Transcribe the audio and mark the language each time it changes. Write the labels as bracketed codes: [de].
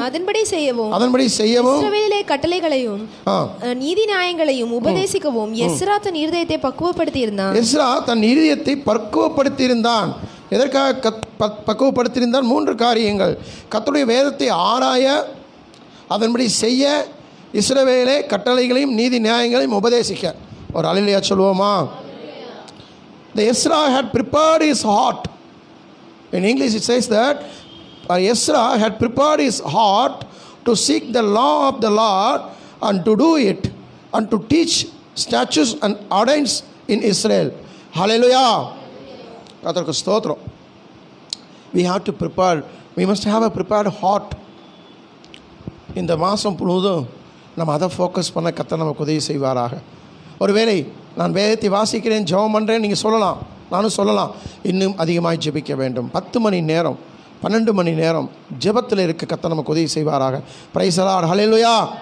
[ta] அதன்படி செய்யவும், இஸ்ரவேலிலே கட்டளைகளையும் நீதி நியாயங்களையும் உபதேசிக்கவும் எஸ்ரா தன் இருதயத்தை பக்குவப்படுத்தி இருந்தான். எஸ்ரா தன் இருதயத்தை பக்குவப்படுத்தி இருந்தான். எதற்காக பக்குவப்படுத்தியிருந்தான்? 3 காரியங்கள். கர்த்தருடைய வேதத்தை ஆராய, அதன்படி செய்ய, இஸ்ரவேலே கட்டளைகளையும் நீதி நியாயங்களையும் உபதேசிக்க. ஒரு அல்லேலூயா சொல்லுவோமா? [en] The Ezra had prepared his heart. In English it says that Ezra had prepared his heart to seek the law of the Lord and to do it and to teach statutes and ordinances in Israel. Hallelujah. [ta] கர்த்தருக்கு ஸ்தோத்திரம். [en] We have to prepare. We must have a prepared heart. [ta] இந்த மாதம் முழுவதும் நம்ம அதை focus பண்ண கர்த்தர் நமக்கு உதவி செய்வாராக. ஒருவேளை நான் வேதத்தை வாசிக்கிறேன், ஜெபம் பண்ணுறேன், நீங்கள் சொல்லலாம், நானும் சொல்லலாம், இன்னும் அதிகமாக ஜெபிக்க வேண்டும். 10 மணி நேரம் 12 மணி நேரம் ஜெபத்தில் இருக்க கர்த்தர் நமக்கு உதவி செய்வாராக. [en] Praise the Lord. [ta] ஹல்லேலூயா.